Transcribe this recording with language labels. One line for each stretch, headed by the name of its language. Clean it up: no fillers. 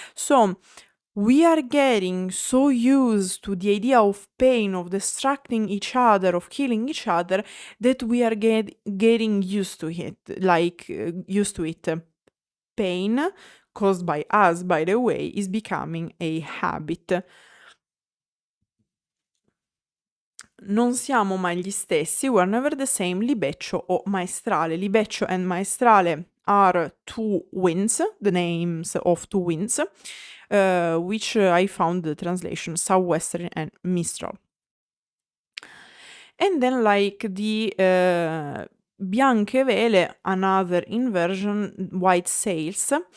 English: So, we are getting so used to the idea of pain, of destructing each other, of killing each other, that we are getting used to it, used to it. Pain, caused by us, by the way, is becoming a habit.
Italian: non siamo mai gli stessi,
English: we're never the same,
Italian: libeccio o maestrale.
English: Libeccio and maestrale are two winds, the names of two winds, which I found the translation southwesterly and mistral. And then like the
Italian: bianche vele,
English: another inversion, white sails.